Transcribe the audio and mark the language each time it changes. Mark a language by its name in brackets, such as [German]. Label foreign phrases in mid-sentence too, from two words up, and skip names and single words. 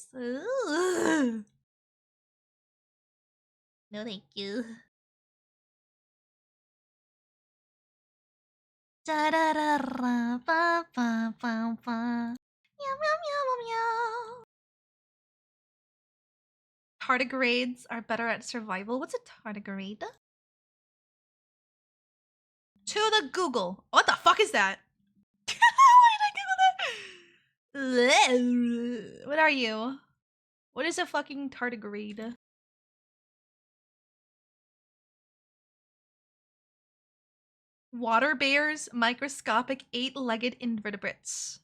[English] Ooh. No, thank you. Da da da ra, ba ba ba ba. Meow meow meow meow. Tardigrades are better at survival. What's a tardigrade? To the Google. What the fuck is that? Why did I Google that? What are you? What is a fucking tardigrade? Water bears, microscopic 8-legged invertebrates.